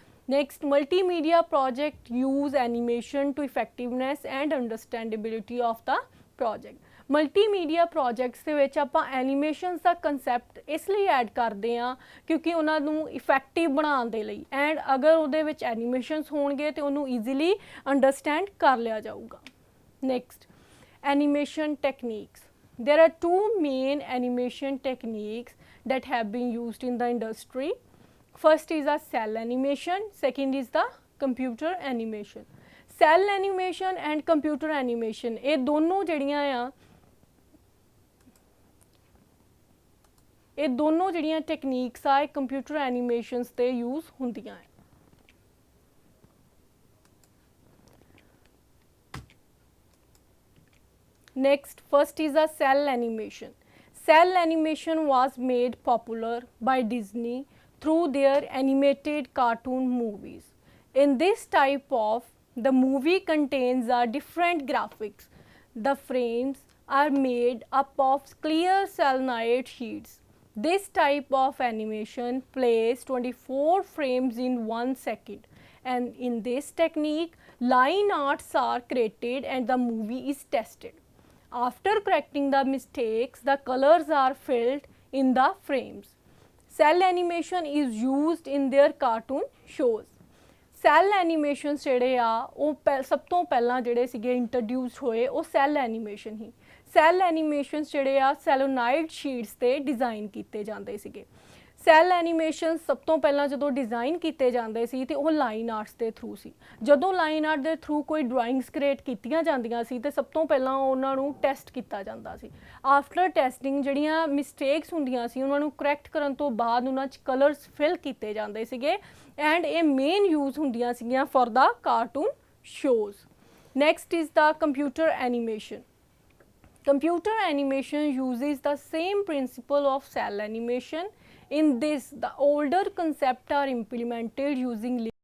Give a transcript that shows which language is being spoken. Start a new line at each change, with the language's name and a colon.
English: Next, multimedia project use animation to effectiveness and understandability of the project.
Punjabi: Multimedia projects ਦੇ ਵਿੱਚ ਆਪਾਂ ਐਨੀਮੇਸ਼ਨਸ ਦਾ concept ਇਸ ਲਈ ਐਡ ਕਰਦੇ ਹਾਂ ਕਿਉਂਕਿ ਉਹਨਾਂ ਨੂੰ ਇਫੈਕਟਿਵ ਬਣਾਉਣ ਦੇ ਲਈ ਐਂਡ ਅਗਰ ਉਹਦੇ ਵਿੱਚ ਐਨੀਮੇਸ਼ਨਸ ਹੋਣਗੇ ਤੇ ਉਹਨੂੰ ਈਜ਼ੀਲੀ ਅੰਡਰਸਟੈਂਡ ਕਰ ਲਿਆ ਜਾਊਗਾ।
English: Next, animation techniques. There are two main animation techniques that have been used in the industry. First is a cell animation, second is the computer animation. Cell animation and computer animation
Punjabi: ਇਹ ਦੋਨੋਂ ਜਿਹੜੀਆਂ ਆ ਇਹ ਦੋਨੋਂ ਜਿਹੜੀਆਂ techniques ਆ ਇਹ computer ਐਨੀਮੇਸ਼ਨਸ ਤੇ ਯੂਜ਼ ਹੁੰਦੀਆਂ ਹੈ।
English: Next, first is a cell animation. Cell animation was made popular by Disney through their animated cartoon movies. In this type of the movie contains different graphics. The frames are made up of clear solenoid sheets. This type of animation plays 24 frames in 1 second, and in this technique line arts are created and the movie is tested. After correcting the mistakes, the colors are filled in the frames. Cell animation is used in their cartoon shows.
Punjabi: Cell animations ਜਿਹੜੇ ਆ ਉਹ ਸਭ ਤੋਂ ਪਹਿਲਾਂ ਜਿਹੜੇ ਸੀਗੇ introduce ਹੋਏ ਉਹ ਸੈੱਲ ਐਨੀਮੇਸ਼ਨ ਹੀ। ਸੈੱਲ ਐਨੀਮੇਸ਼ਨਸ ਜਿਹੜੇ ਆ ਸੈਲੋਨਾਈਡ ਸ਼ੀਟਸ 'ਤੇ ਡਿਜ਼ਾਈਨ ਕੀਤੇ ਜਾਂਦੇ ਸੀਗੇ। ਸੈੱਲ ਐਨੀਮੇਸ਼ਨ ਸਭ ਤੋਂ ਪਹਿਲਾਂ ਜਦੋਂ ਡਿਜ਼ਾਈਨ ਕੀਤੇ ਜਾਂਦੇ ਸੀ ਤੇ ਉਹ ਲਾਈਨ ਆਰਟਸ ਦੇ ਥਰੂ ਸੀ। ਜਦੋਂ ਲਾਈਨ ਆਰਟ ਦੇ ਥਰੂ ਕੋਈ ਡਰਾਇੰਗਸ ਕ੍ਰੀਏਟ ਕੀਤੀਆਂ ਜਾਂਦੀਆਂ ਸੀ ਤੇ ਸਭ ਤੋਂ ਪਹਿਲਾਂ ਉਹਨਾਂ ਨੂੰ ਟੈਸਟ ਕੀਤਾ ਜਾਂਦਾ ਸੀ। ਆਫਟਰ ਟੈਸਟਿੰਗ ਜਿਹੜੀਆਂ ਮਿਸਟੇਕਸ ਹੁੰਦੀਆਂ ਸੀ ਉਹਨਾਂ ਨੂੰ ਕਰੈਕਟ ਕਰਨ ਤੋਂ ਬਾਅਦ ਉਹਨਾਂ 'ਚ ਕਲਰਸ ਫਿਲ ਕੀਤੇ ਜਾਂਦੇ ਸੀਗੇ ਐਂਡ ਇਹ ਮੇਨ ਯੂਜ਼ ਹੁੰਦੀਆਂ ਸੀਗੀਆਂ
English: For the cartoon shows. Next is the computer animation. Computer animation uses the same principle of cell animation. In this, the older concepts are implemented using